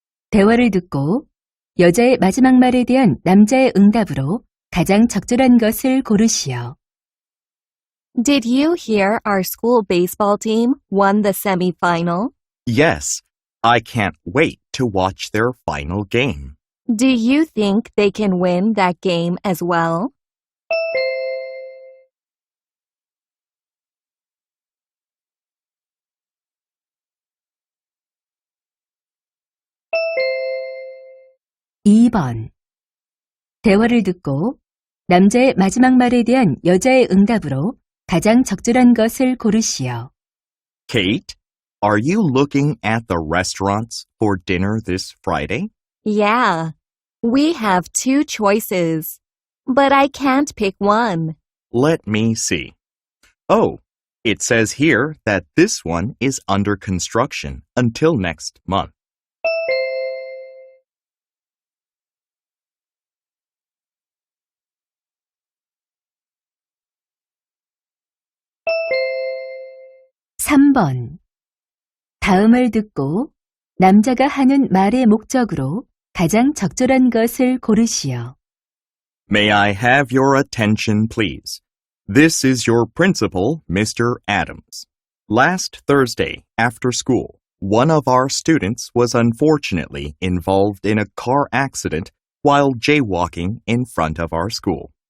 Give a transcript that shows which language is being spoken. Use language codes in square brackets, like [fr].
[ko] 대화를 듣고 여자의 마지막 말에 대한 남자의 응답으로 가장 적절한 것을 고르시오. [en] Did you hear our school baseball team won the semifinal? Yes, I can't wait to watch their final game. Do you think they can win that game as well? [ko] 2번. 대화를 듣고 남자의 마지막 말에 대한 여자의 응답으로 가장 적절한 것을 고르시오. [en] Kate, are you looking at the restaurants for dinner this Friday? Yeah, we have two choices, but I can't pick one. Let me see. Oh, it says here that this one is under construction until next month. [ko] (3번) 다음을 듣고 남자가 하는 말의 목적으로 가장 적절한 것을 고르시오. [en] May I have your attention, please? This is your principal, Mr. Adams. Last Thursday, after school, one of our students was unfortunately involved in a car accident while jaywalking in front of our school.